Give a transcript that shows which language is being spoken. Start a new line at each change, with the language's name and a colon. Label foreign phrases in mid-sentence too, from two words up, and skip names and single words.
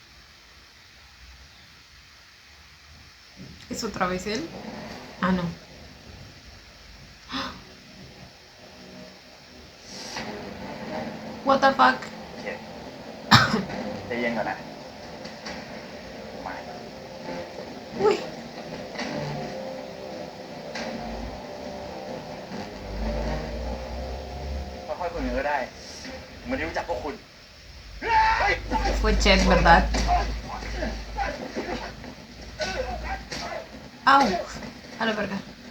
Spanish: ¿Es otra vez él? Ah, no.
English: What the fuck?
Thai: เย็นใจเย็นก่อนนะมา
Spanish: Uy.
Thai: ค่อยๆคุยกันก็ได้ผมไม่ได้รู้จักพวกคุณ
Spanish: Fue Chet, ¿verdad? ¡Au! A la verga.